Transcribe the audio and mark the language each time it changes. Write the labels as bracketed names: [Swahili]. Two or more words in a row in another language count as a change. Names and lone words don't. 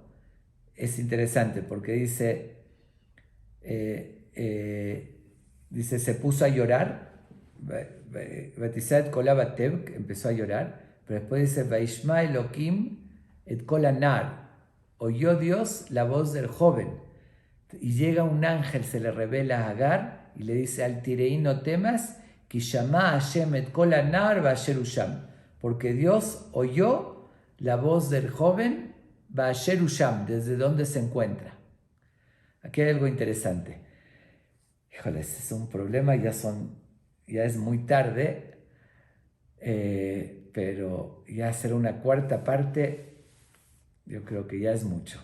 [Spanish] Es interesante porque dice, se puso a llorar, [Hebrew] ותשא את קולה ותבך, [Spanish] empezó a llorar, pero después dice, [Hebrew] וישמע אלהים את קול הנער, [Spanish] oyó Dios la voz del joven, Y llega un ángel, se le revela a Agar y le dice, [Hebrew] אל תיראי [Spanish] no temas, [Hebrew] כי שמע השם את קול הנער באשר הוא שם, [Spanish] porque Dios oyó la voz del joven [Hebrew] באשר הוא שם, [Spanish] desde donde se encuentra. Aquí hay algo interesante. Híjole, ese es un problema, ya es muy tarde, pero ya hacer una cuarta parte, yo creo que ya es mucho.